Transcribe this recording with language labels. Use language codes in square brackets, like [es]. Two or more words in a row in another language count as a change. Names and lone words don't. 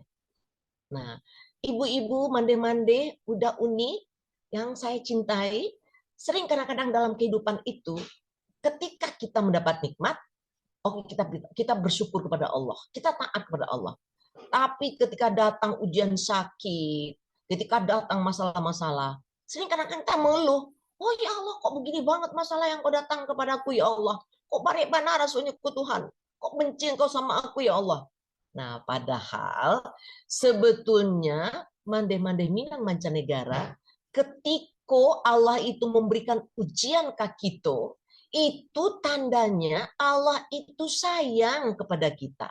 [id] Nah, ibu-ibu mande-mande, Uda Uni yang saya cintai, sering kadang-kadang dalam kehidupan itu, ketika kita mendapat nikmat, kita bersyukur kepada Allah, kita taat kepada Allah. Tapi ketika datang ujian sakit, ketika datang masalah-masalah, sering kadang-kadang kita mengeluh, oh ya Allah, kok begini banget masalah yang kau datang kepadaku ya Allah. [min] Kok barek bana rasanya ku Tuhan. [id] Kok benci engkau sama aku ya Allah. Nah, padahal sebetulnya mande-mande minang mancanegara, ketika Allah itu memberikan ujian ke kita, itu tandanya Allah itu sayang kepada kita.